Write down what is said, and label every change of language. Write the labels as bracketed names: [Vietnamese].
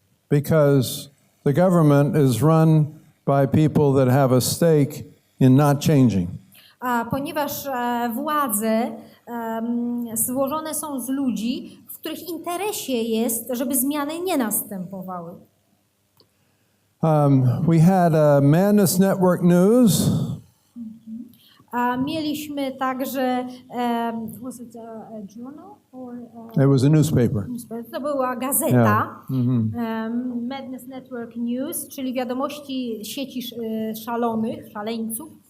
[English] Because the government is run by people that have a stake in not changing. [Polish] Ponieważ władze złożone są z ludzi, w których interesie jest, żeby zmiany nie następowały. [English] We had a Madness Network News. [Polish] Mieliśmy także [English] was it a journal or It was a newspaper. [Polish] to była gazeta. [English] Yeah. [Polish] Madness Network News, czyli wiadomości sieci szaleńców.